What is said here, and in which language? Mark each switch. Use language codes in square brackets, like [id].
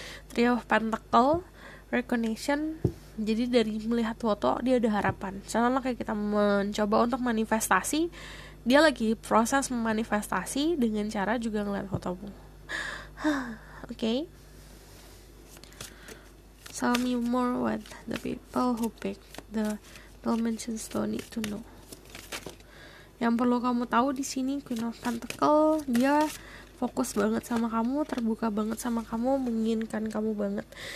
[en] Three of Pentacle, recognition. [id] Jadi dari melihat foto dia ada harapan. Sama kayak kita mencoba untuk manifestasi, dia lagi proses memanifestasi dengan cara juga ngeliat fotomu. Okay. [en] Tell me more what the people who pick the dimensions don't need to know. [id] Yang perlu kamu tahu di sini, Queen of Pentacle, dia fokus banget sama kamu, terbuka banget sama kamu, menginginkan kamu banget.